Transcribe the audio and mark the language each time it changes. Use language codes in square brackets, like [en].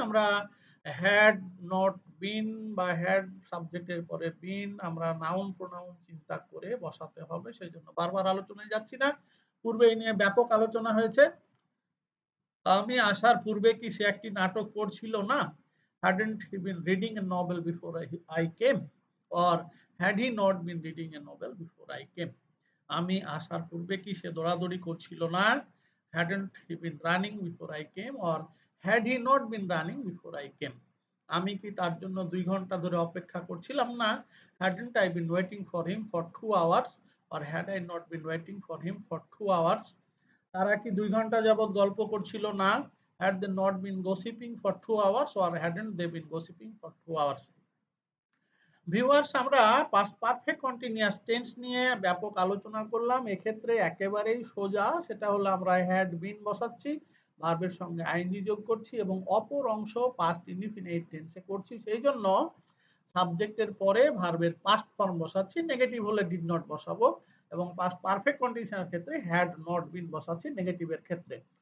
[bn] আমরা had not been বা had সাবজেক্টের পরে বিন আমরা নাউন প্রোনাউন চিন্তা করে বসাতে হবে, সেই জন্য বারবার আলোচনায় যাচ্ছি না। পূর্বে এই নিয়ে ব্যাপক আলোচনা হয়েছে। আমি আসার পূর্বে কি সে একটি নাটক পড়ছিল না? [en] hadn't he been reading a novel before I came? or had he not been reading a novel before I came? [bn] আমি আসার পূর্বে কি সে দৌড়াদৌড়ি করছিল না? [en] hadn't he been running before I came? or had he not been running before I came? [bn] আমি কি তার জন্য 2 ঘন্টা ধরে অপেক্ষা করছিলাম না? [en] hadn't I been waiting for him for 2 hours? or had I not been waiting for him for 2 hours? [bn] তারা কি 2 ঘন্টা যাবত গল্প করছিল না? [en] had they not been gossiping for 2 hours? or hadn't they been gossiping for 2 hours? [bn] Viewers, আমরা past perfect continuous tense নিয়ে ব্যাপক আলোচনা করলাম। এক্ষেত্রে একেবারেই সোজা, সেটা হলো আমরা হ্যাড বিন বসাচ্ছি, ভার্বের সঙ্গে আইএনজি যোগ করছি এবং অপর অংশ পাস্ট ইনডিফিনিট টেন্সে করছি। সেই জন্য সাবজেক্টের পরে ভার্বের পাস্ট ফর্ম বসাচ্ছি, নেগেটিভ হলে ডিড নট বসাবো, এবং পাস্ট পারফেক্ট কন্ডিশনের ক্ষেত্রে হ্যাড নট বিন বসাচ্ছি নেগেটিভের ক্ষেত্রে।